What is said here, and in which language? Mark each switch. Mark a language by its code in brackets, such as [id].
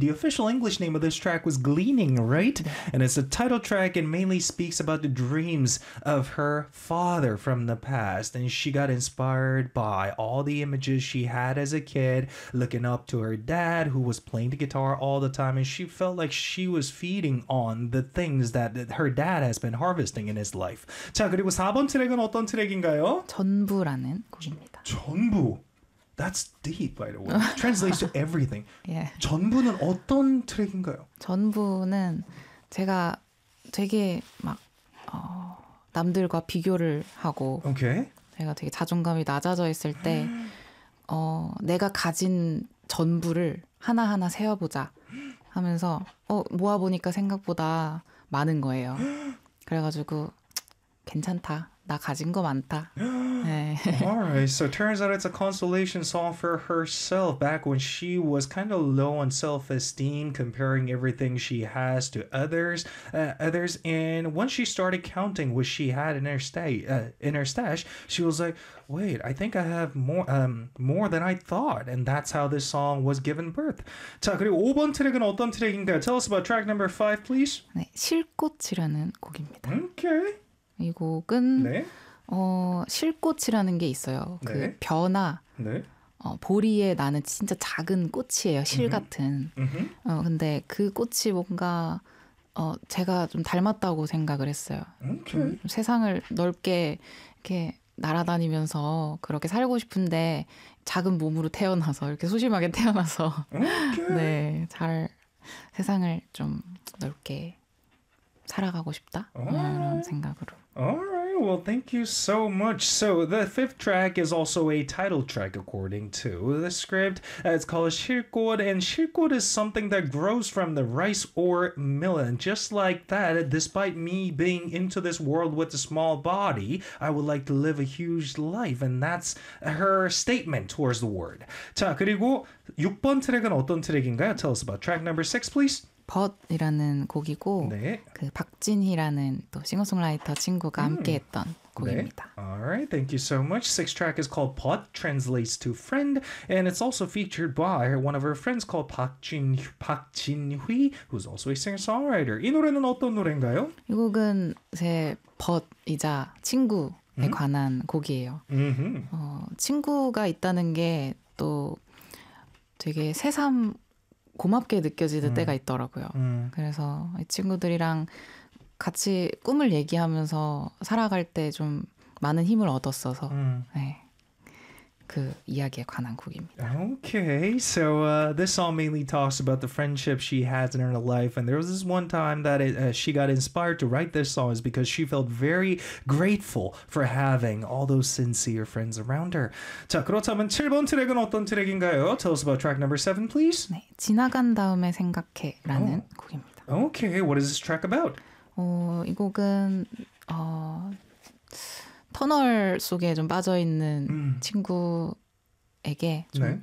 [en] The official English name of this track was Gleaning, right? And it's a title track and mainly speaks about the dreams of her father from the past. And she got inspired by all the images she had as a kid, looking up to her dad who was playing the guitar all the time. And she felt like she was feeding on the things that her dad has been harvesting in his life. [ko] 자, 그리고 4번 트랙은 어떤 트랙인가요? 전부라는 곡입니다. [en] 전부. That's deep, by the way. Translates to everything. yeah. [ko] 전부는 어떤 트랙인가요? 전부는 제가 되게 막 남들과 비교를 하고 [en] okay. [ko] 제가 되게 자존감이 낮아져 있을 때 내가 가진 전부를 하나하나 세어보자 하면서 모아보니까 생각보다 많은 거예요. 그래가지고 괜찮다. 나 가진 거 많다. [en] 네. All right. So turns out it's a consolation song for herself back when she was kind of low on self-esteem, comparing everything she has to others. And once she started counting what she had in her stash, she was like, "Wait, I think I have more than I thought." And that's how this song was given birth. [ko] 자, 그리고 5번 트랙은 어떤 트랙인가요? [en] Tell us about track number 5, please. [ko] 네, 실꽃이라는 곡입니다. [en] Okay. [ko] 이 곡은 네. 실꽃이라는 게 있어요. 네. 그 변화, 네. 보리에 나는 진짜 작은 꽃이에요. 실 음흠. 같은. 음흠. 근데 그 꽃이 뭔가 제가 좀 닮았다고 생각을 했어요. 세상을 넓게 이렇게 날아다니면서 그렇게 살고 싶은데 작은 몸으로 태어나서 이렇게 소심하게 태어나서 네, 잘 세상을 좀 넓게 살아가고 싶다 이런 생각으로. [en] Alright, well, thank you so much. So the fifth track is also a title track according to the script. It's called 실꽃, and 실꽃 is something that grows from the rice or millet. Just like that, despite me being into this world with a small body, I would like to live a huge life. And that's her statement towards the word. [ko] 자, 그리고 6번 트랙은 어떤 트랙인가요? [en] Tell us about track number 6, please. [ko] 벗이라는 곡이고 네. 그 박진희라는 또 싱어송라이터 친구가 함께했던 곡입니다. [en] 네. Alright, thank you so much. Sixth track is called 벗, translates to friend, and it's also featured by one of her friends called 박진희, who's also a singer-songwriter. [ko] 이 노래는 어떤 노래인가요? 이 곡은 제 벗이자 친구에 관한 곡이에요. 친구가 있다는 게 또 되게 새삼 고맙게 느껴질 때가 있더라고요. 그래서 이 친구들이랑 같이 꿈을 얘기하면서 살아갈 때 좀 많은 힘을 얻었어서 네. 그 이야기에 관한 곡입니다. [en] Okay, so this song mainly talks about the friendship she has in her life, and there was this one time that she got inspired to write this song is because she felt very grateful for having all those sincere friends around her. [ko] 자, 그렇다면 7번 트랙은 어떤 트랙인가요? [en] Tell us about track number 7, please. [ko] 네, 지나간 다음에 생각해라는 oh. 곡입니다. [en] Okay, what is this track about? [ko] 이 곡은 터널 속에 좀 빠져 있는 친구에게 좀 네.